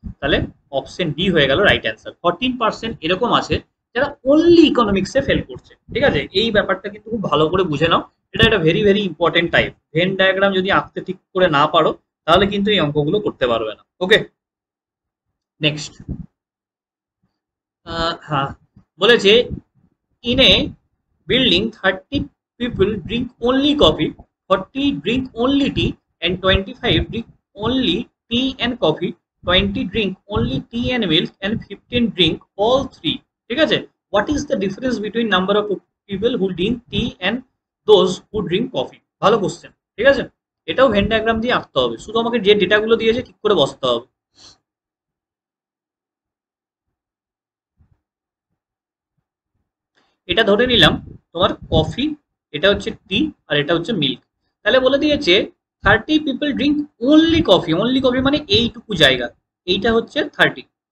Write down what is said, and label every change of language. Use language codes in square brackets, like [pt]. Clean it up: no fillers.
[bn] তাহলে option D হয়ে গেল রাইট অ্যান্সার। 14% এরকম আছে যারা অনলি ইকোনমিক্সে ফেল করছে, ঠিক আছে। এই ব্যাপারটা কিন্তু খুব ভালো করে বুঝে নাও, এটা একটা very very important type. Venn diagram যদি আঁকতে ঠিক করে না পারো তাহলে কিন্তু এই অঙ্কগুলো করতে পারবে না। ওকে, নেক্সট। হ্যাঁ, বলেছে [en] in a building 30 people drink only coffee, 40 drink only tea, and 25 drink only tea and coffee, 20 drink only tea and milk, and 15 drink all three, [bn] ঠিক আছে। [en] what is the difference between number of people who drink tea and those who drink coffee? [bn] ভালো question, ঠিক আছে। এটাও Venn diagram দিয়ে আঁকতে হবে, শুধু আমাকে যে ডেটাগুলো দিয়েছে ঠিক করে বসতে হবে। এটা ধরে নিলাম তোমার কফি, এটা হচ্ছে টি, আর এটা হচ্ছে মিল্ক। তাহলে বলে দিয়েছে [en] 30 people drink only coffee, [bn] only coffee মানে এইটুকু জায়গা, এইটা হচ্ছে 30।